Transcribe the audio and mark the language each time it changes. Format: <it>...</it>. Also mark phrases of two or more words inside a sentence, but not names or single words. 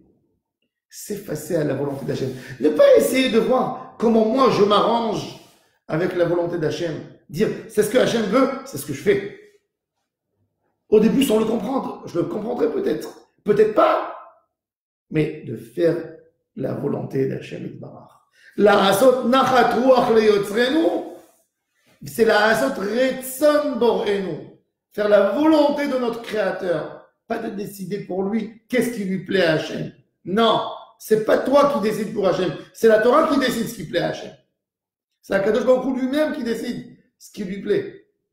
<fr>S'effacer à la volonté d'Hachem. Ne pas essayer de voir comment moi je m'arrange avec la volonté d'Hachem. Dire, c'est ce que Hachem veut, c'est ce que je fais. Au début, sans le comprendre, je le comprendrai peut-être. Peut-être pas. Mais de faire la volonté d'</fr> <he>השם יתברך. לעשות נחת רוח ליוצרנו, c'est לעשות רצון בוראנו.</he> <fr>Faire la volonté de notre Créateur. Pas de décider pour lui qu'est-ce qui lui plaît à Hachem. Non, c'est pas toi qui décides pour Hachem. C'est la Torah qui décide ce qui plaît à Hachem. C'est</fr> <he>הקדוש ברוך הוא</he> <fr>lui-même qui décide ce qui lui plaît.</fr>